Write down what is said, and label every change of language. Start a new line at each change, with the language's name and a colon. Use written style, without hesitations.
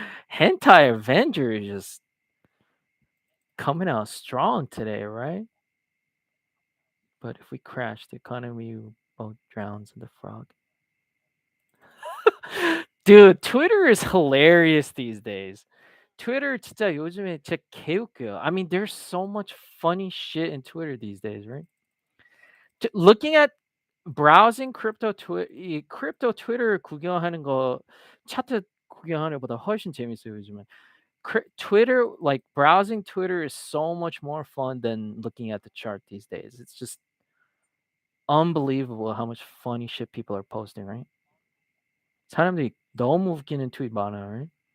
English: Hentai Avenger is just coming out strong today, right? But if we crash, the economy both drowns in the frog. Dude, Twitter is hilarious these days.
Korean: Twitter 진짜 요즘에 진짜 개웃겨요.
English: I mean, there's so much funny shit in Twitter these days, right? Looking at browsing crypto Twitter
Korean: 구경하는 거 차트 구경하는 것보다 훨씬 재밌어요, 요즘은.
English: Twitter, like browsing Twitter is so much more fun than looking at the chart these days. It's just unbelievable how much funny shit people are posting, right?
Korean: 사람들이 너무 웃기는 트윗 많아요,
English: right?